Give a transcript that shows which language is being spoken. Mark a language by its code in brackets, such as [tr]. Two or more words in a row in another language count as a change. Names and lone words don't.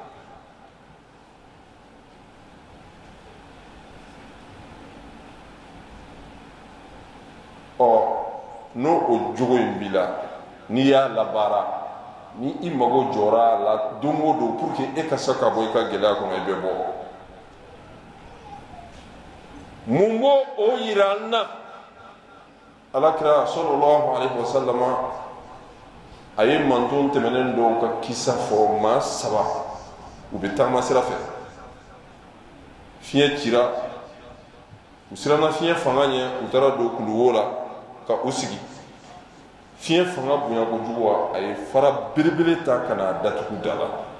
[bm] n'o o jogo in b'i la n'i y'a labaara ni i mago jɔra a la don o don [fr] pour que [bm] e ka se ka bɔ i ka gɛlɛya kɔnɔ i bɛ bɔ mun b'o o yira an na Alakira [ar] صلى الله عليه وسلم [bm] a ye manton tɛmɛnen dɔw ka kisa fɔ maa 3 u bɛ taama sira fɛ fiɲɛ cira u siranna fiɲɛ fanga ɲɛ u taara don kuluwo la ka u sigi fiɲɛ fanga bonya kojugu a ye fara belebele ta ka n'a datugu da la